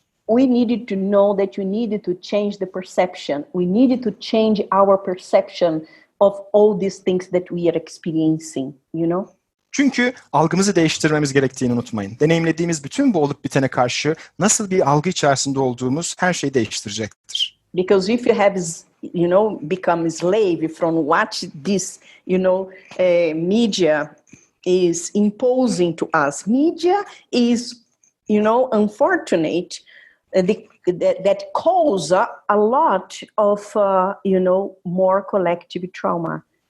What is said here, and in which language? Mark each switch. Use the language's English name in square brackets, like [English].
[English] We needed to know that we needed to change the perception. We needed to change our perception of all these things that we are experiencing, [Turkish] Çünkü algımızı değiştirmemiz gerektiğini unutmayın. Deneyimlediğimiz bütün bu olup bitene karşı nasıl bir algı içerisinde olduğumuz her şeyi değiştirecektir. [English] Because if you have, become a slave from what this, media is imposing to us. Media is, unfortunate that cause a lot of, more collective trauma.